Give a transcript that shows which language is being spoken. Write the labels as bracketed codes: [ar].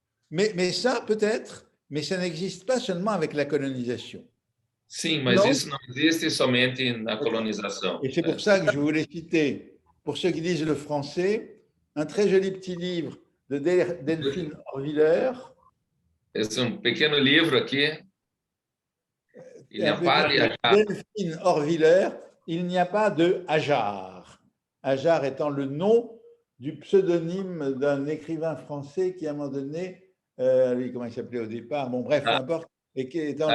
[fr] Mais ça, peut-être, mais ça n'existe pas seulement avec la colonisation. [pt] Sim, mas Não. isso não existe somente na colonização. [fr] Et c'est pour ça que je voulais citer, pour ceux qui lisent le français, un très joli petit livre de Delphine Horviller. [pt] Esse é um pequeno livro aqui. [fr] Il n'y a pas de Ajar. Delphine Horviller, il n'y a pas de Ajar. Ajar étant le nom du pseudonyme d'un écrivain français qui, à un moment donné, comment il s'appelait au départ, bon bref, peu importe, et qui est dans le...